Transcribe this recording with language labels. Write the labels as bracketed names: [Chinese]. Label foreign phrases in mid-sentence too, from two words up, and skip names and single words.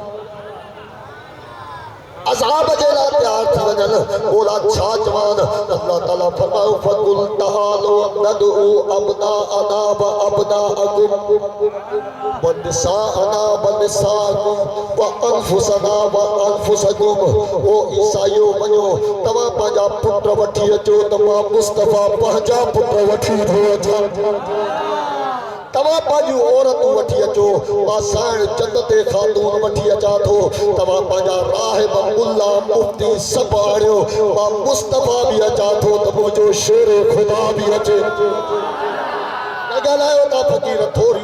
[Sindhi] अज़ाब जे लाइ तैयार थी वञनि ओला छा चवनि अल्लाह ताला फरमायो [Arabic] فقل تعالوا ندع أبناءنا و أبناءكم و نساءنا و نساءكم و أنفسنا و أنفسكم [Sindhi] ओ ईसाइयो वञो तव्हां पंहिंजा पुट वठी अचो त मां मुस्तफ़ा पंहिंजा पुट वठी थो अचां तव्हां पंहिंजूं औरतूं वठी अचो मां साइण चंद ते ख़ातून वठी अचां थो तव्हां पंहिंजा राहिब मुल्ला मुफ्ती सभु आणियो मां मुस्तफ़ा बि अचां थो त मुंहिंजो शेर ख़ुदा बि अचे ॻाल्हायो था फ़क़ीर थोरी